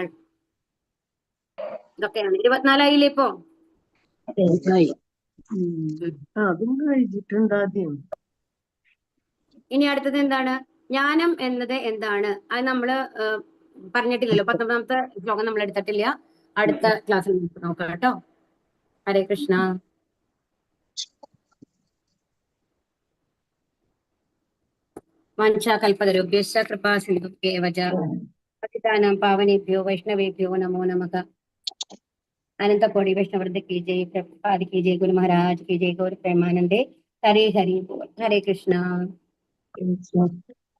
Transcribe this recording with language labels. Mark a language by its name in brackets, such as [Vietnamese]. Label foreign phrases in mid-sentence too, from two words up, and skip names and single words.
[Malayalam] ഇതൊക്കെയാണ്. 24 ആയില്ലേ ഇപ്പോ? ഇനി അടുത്തത് എന്താണ്? ജ്ഞാനം എന്നത് എന്താണ്? അത് നമ്മള് പറഞ്ഞിട്ടില്ലല്ലോ. 19ാമത്തെ ശ്ലോകം നമ്മൾ എടുത്തിട്ടില്ല. അടുത്ത ക്ലാസ്സിൽ നോക്കാം കേട്ടോ. ഹരേ കൃഷ്ണ. [Sanskrit] വാഞ്ചാകൽപതരുഭ്യശ്ച കൃപാ സിന്ധുഭ്യേവ ച പതിതാനാം പാവനേഭ്യോ വൈഷ്ണവേഭ്യോ നമോ നമഃ. [Hindi] अनंतकोटि वैष्णववृंद की जय, प्रभुपाद की जय, गुरु महाराज की जय, गौर प्रेमानंदे। हरे हरि बोल। हरे कृष्णा।